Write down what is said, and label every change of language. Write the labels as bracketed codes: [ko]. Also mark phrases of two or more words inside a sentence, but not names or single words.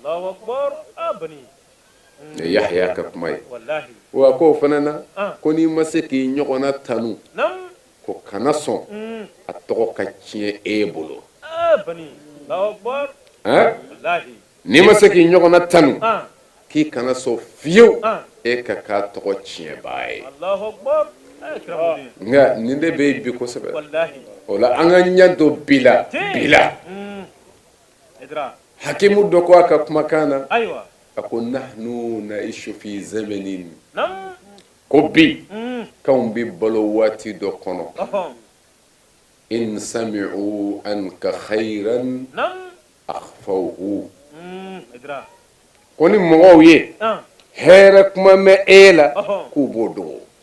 [bm] ne Yahya ka kuma ye wa ko fana na ko n'i ma se k'i ɲɔgɔnna tanu ko kana sɔn a tɔgɔ ka tiɲɛ e bolo n'i ma se k'i ɲɔgɔnna tanu k'i kana sɔn fiyewu e ka k'a tɔgɔ tiɲɛbaa ye nka nin de bɛ yen bi kosɛbɛ o la an ka ɲɛ don bi la hakimu dɔ ko a ka kumakan na a ko [ar] نحن نعيش في زمان [bm] ko bi kanw bɛ balo waati dɔ kɔnɔ [ar] إن سمعوا عنك خيرا أخفوه [bm] ko ni mɔgɔw ye hɛrɛ kuma mɛn e la k'u b'o dogo